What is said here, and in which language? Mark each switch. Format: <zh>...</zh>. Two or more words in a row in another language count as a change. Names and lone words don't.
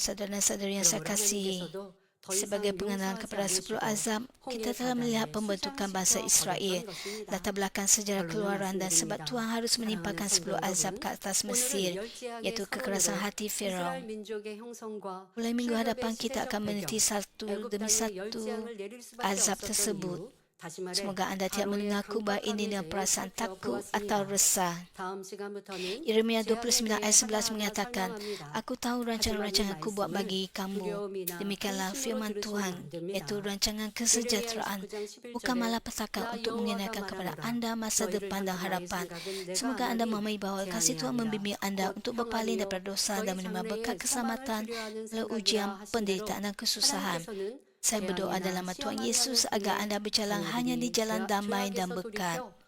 <ms>Saudara-saudara yang saya</ms> <ko>그러므로</ko> <ms>kasihi,</ms> <ko>하나님께서도 더</ko> <ms>sebagai</ms> <ko>이상</ko> <ms>pengenalan</ms> <ko>용서하지</ko> <ms>kepada 10</ms> <ko>않으시고</ko> <ms>azab, kita telah melihat</ms> <ko>홍해</ko> <ms>pembentukan bangsa</ms> <ko>바다에</ko> <ms>Israel,</ms> <ko>수장시켜 버렸던</ko> <ms>latar</ms> <ko>것입니다.</ko> <ms>belakang sejarah</ms> <ko>결론을</ko> <ms>keluaran dan sebab</ms> <ko>말씀드립니다.</ko> <ms>Tuhan harus menimpakan</ms> <ko>사랑하는</ko> <ms>10</ms> <ko>성도</ko> <ms>azab</ms> <ko>여러분,</ko> <ms>ke atas</ms> <ko>오늘은</ko> <ms>Mesir,</ms> <ko>열재앙의</ko> <ms>iaitu kekerasan</ms> <ko>서원으로</ko> <ms>hati</ms> <ko>이스라엘</ko> <ms>Firaun.</ms> <ko>민족의 형성과</ko> <ms>Mulai minggu</ms> <ko>출애굽의</ko> <ms>hadapan kita</ms> <ko>시대적</ko> <ms>akan meneliti</ms> <ko>배경,</ko> <ms>satu</ms> <ko>애굽</ko> <ms>demi</ms> <ko>땅에</ko> <ms>satu</ms> <ko>열재앙을 내릴 수밖에</ko> <ms>azab</ms> <ko>없었던</ko> <ms>tersebut.</ms> <ko>이유, 다시 말해</ko> <ms>Semoga anda tidak</ms> <ko>바로의</ko> <ms>mengaku bahawa ini</ms> <ko>강팍함에</ko> <ms>dengan</ms> <ko>대해</ko> <ms>perasaan takut atau</ms> <ko>살펴보았습니다.</ko> <ms>resah.</ms> <ko>다음 시간부터는</ko> <ms>Yeremia</ms> <ko>재앙에</ko> <ms>29</ms> <ko>대해</ko> <ms>ayat 11</ms> <ko>하나하나</ko> <ms>menyatakan,</ms> <ko>설명합니다.</ko> <ms>Aku tahu</ms> <ko>하지만 이</ko> <ms>rancangan-rancanganku buat</ms> <ko>말씀을</ko> <ms>bagi kamu.</ms> <ko>두려움이나</ko> <ms>Demikianlah</ms> <ko>근심으로</ko> <ms>firman</ms> <ko>들으시면</ko> <ms>Tuhan,</ms> <ko>안 됩니다.</ko> <ms>iaitu rancangan</ms> <ko>예레미야</ko> <ms>kesejahteraan,</ms> <ko>29장</ko> <ms>bukan</ms> <ko>11절에</ko> <ms>malah petaka</ms> <ko>나</ko> <ms>untuk</ms> <ko>여호와가</ko> <ms>mengenakan kepada</ms> <ko>말하노라.</ko> <ms>anda masa</ms> <ko>너희를</ko> <ms>depan dan</ms> <ko>향한 나의</ko> <ms>harapan.</ms> <ko>생각은 내가</ko> <ms>Semoga anda</ms> <ko>하나니</ko> <ms>memahami bahawa kasih</ms> <ko>재앙이</ko> <ms>Tuhan</ms> <ko>아니라</ko> <ms>membimbing anda</ms> <ko>곧</ko> <ms>untuk berpaling</ms> <ko>평안이요</ko> <ms>daripada dosa</ms> <ko>너희</ko> <ms>dan menerima</ms> <ko>장래에</ko> <ms>berkat</ms> <ko>소망을</ko> <ms>keselamatan</ms> <ko>주려 하는</ko> <ms>melalui</ms> <ko>생각이라</ko> <ms>ujian,</ms> <ko>하시므로</ko> <ms>penderitaan dan kesusahan.</ms> <ko>하나님께서는</ko> <ms>Saya berdoa</ms> <ko>재앙이나</ko> <ms>dalam nama Tuhan</ms> <ko>시험을</ko> <ms>Yesus</ms> <ko>당하는</ko> <ms>agar</ms> <ko>중에</ko> <ms>anda berjalan hanya di</ms> <ko>자녀들이</ko> <ms>jalan damai dan</ms> <ko>죄악에서</ko> <ms>berkat.</ms> <ko>돌이켜</ko>